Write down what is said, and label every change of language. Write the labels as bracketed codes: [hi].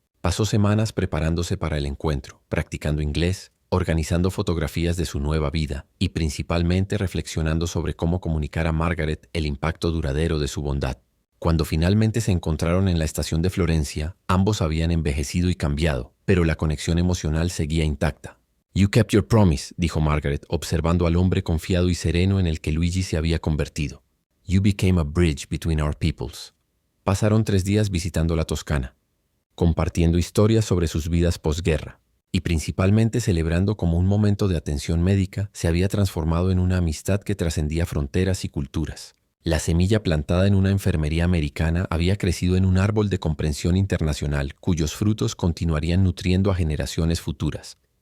[es] Pasó semanas preparándose para el encuentro, practicando inglés, organizando fotografías de su nueva vida y principalmente reflexionando sobre cómo comunicar a Margaret el impacto duradero de su bondad. Cuando finalmente se encontraron en la estación de Florencia, ambos habían envejecido y cambiado, pero la conexión emocional seguía intacta. [en] «You kept your promise», [es] dijo Margaret, observando al hombre confiado y sereno en el que Luigi se había convertido. [en] «You became a bridge between our peoples». [es] Pasaron 3 días visitando la Toscana, compartiendo historias sobre sus vidas posguerra, y principalmente celebrando cómo un momento de atención médica se había transformado en una amistad que trascendía fronteras y culturas. La semilla plantada en una enfermería americana había crecido en un árbol de comprensión internacional cuyos frutos continuarían nutriendo a generaciones futuras.